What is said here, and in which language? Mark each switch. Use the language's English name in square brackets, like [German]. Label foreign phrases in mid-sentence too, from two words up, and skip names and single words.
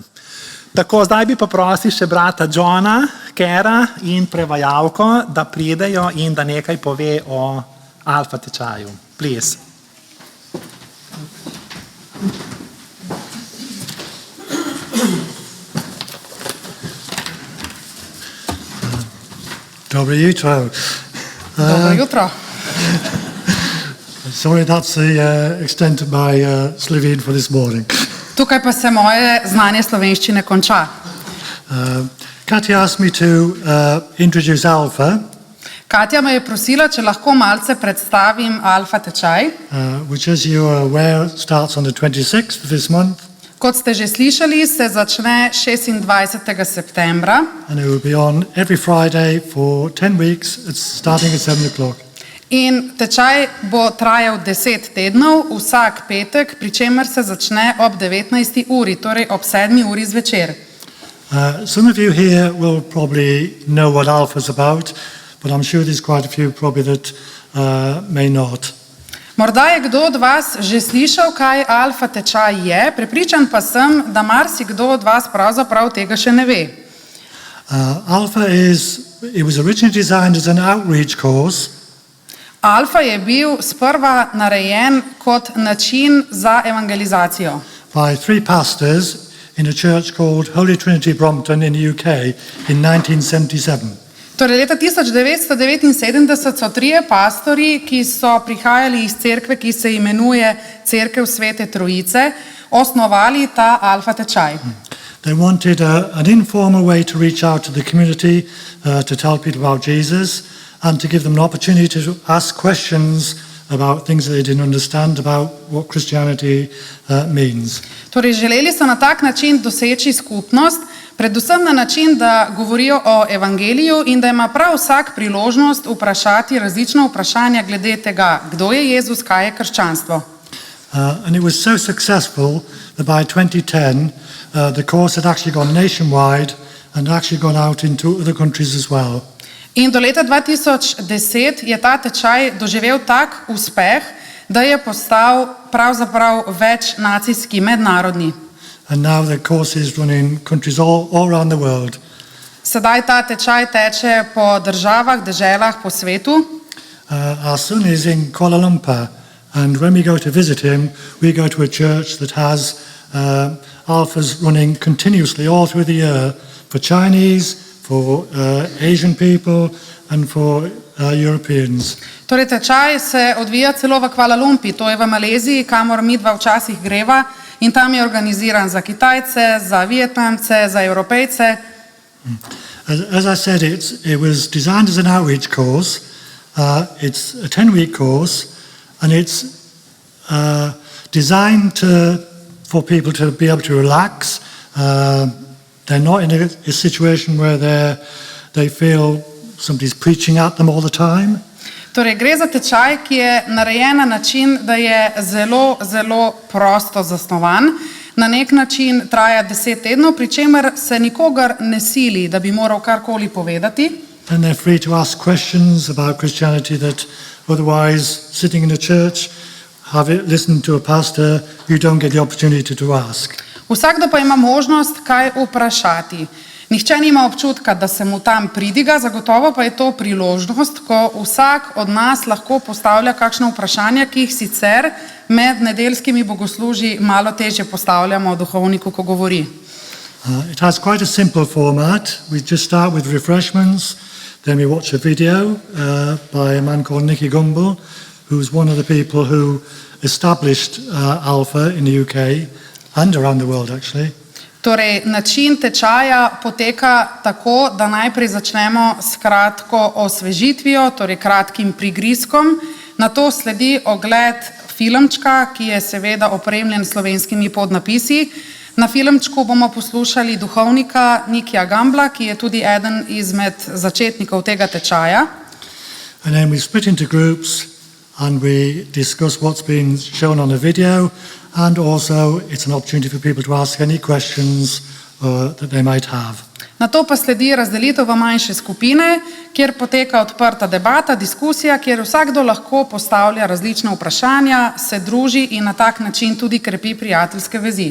[Slovenian] Tako, zdaj bi pa prosil še brata Johna Kera in prevajalko, da pridejo in da nekaj pove o alfa tečaju. [English] Please. [Slovenian] Dobro jutro. Dobro jutro. [English] Sorry, that's the extent of my Slovene for this morning. [Slovenian] Tukaj pa se moje znanje slovenščine konča. [English] Katja asked me to introduce Alpha, [Slovenian] Katja me je prosila, če lahko malce predstavim alfa tečaj. [English] which, as you are aware, starts on the 26th of this month, [Slovenian] Kot ste že slišali, se začne 26. septembra [English] and it will be on every Friday for 10 weeks. It's starting at 7 o'clock. [Slovenian] in tečaj bo trajal 10 tednov, vsak petek, pri čemer se začne ob 19. uri, torej ob 7. uri zvečer. [English] Some of you here will probably know what Alpha is about, but I'm sure there's quite a few probably that may not. [Slovenian] Morda je kdo od vas že slišal, kaj alfa tečaj je, prepričan pa sem, da marsikdo od vas pravzaprav tega še ne ve. [English] Alpha it was originally designed as an outreach course. [Slovenian] Alfa je bil sprva narejen kot način za evangelizacijo. [English] By 3 pastors in a church called Holy Trinity Brompton in the UK in 1977. [Slovenian] Torej leta 1979 so 3 pastorji, ki so prihajali iz cerkve, ki se imenuje Cerkev Svete Trojice, osnovali ta alfa tečaj. [English] They wanted an informal way to reach out to the community, to tell people about Jesus, and to give them an opportunity to ask questions about things that they didn't understand about what Christianity means. [Slovenian] Torej želeli so na tak način doseči skupnost, predvsem na način, da govorijo o evangeliju in da ima prav vsak priložnost vprašati različna vprašanja glede tega, kdo je Jezus, kaj je krščanstvo. [English] And it was so successful that by 2010 the course had actually gone nationwide and actually gone out into other countries as well. [Slovenian] In do leta 2010 je ta tečaj doživel tak uspeh, da je postal pravzaprav večnacijski, mednarodni. [English] And now the course is run in countries all around the world. [Slovenian] Sedaj ta tečaj teče po državah, deželah po svetu. [English] Our son is in Kuala Lumpur, and when we go to visit him, we go to a church that has alphas running continuously all through the year for Chinese, for Asian people and for Europeans. [Slovenian] Torej tečaj se odvija celo v Kuala Lumpur, to je v Maleziji, kamor midva včasih greva, in tam je organiziran za Kitajce, za Vietnamce, za Evropejce. [English] As I said, it was designed as an outreach course. It's a 10-week course, and it's designed for people to be able to relax. They're not in a situation where they feel somebody's preaching at them all the time. [Slovenian] Torej gre za tečaj, ki je narejen na način, da je zelo, zelo prosto zasnovan. Na nek način traja 10 tednov, pri čemer se nikogar ne sili, da bi moral karkoli povedati. [English] And they're free to ask questions about Christianity that otherwise, sitting in a church, listening to a pastor, you don't get the opportunity to ask. [Slovenian] Vsakdo pa ima možnost kaj vprašati. Nihče nima občutka, da se mu tam pridiga, zagotovo pa je to priložnost, ko vsak od nas lahko postavlja kakšno vprašanje, ki jih sicer med nedeljskimi bogoslužji malo težje postavljamo duhovniku, ko govori. [English] It has quite a simple format. We just start with refreshments. Then we watch a video by a man called Nicky Gumbel, who's one of the people who established Alpha in the UK and around the world actually. [Slovenian] Torej, način tečaja poteka tako, da najprej začnemo s kratko osvežitvijo, torej kratkim prigrizkom, nato sledi ogled filmčka, ki je seveda opremljen s slovenskimi podnapisi. Na filmčku bomo poslušali duhovnika Nikija Gumbla, ki je tudi eden izmed začetnikov tega tečaja. [English] And then we split into groups and we discuss what's been shown on the video, and also it's an opportunity for people to ask any questions that they might have. [Slovenian] Nato pa sledi razdelitev v manjše skupine, kjer poteka odprta debata, diskusija, kjer vsakdo lahko postavlja različna vprašanja, se druži in na tak način tudi krepi prijateljske vezi.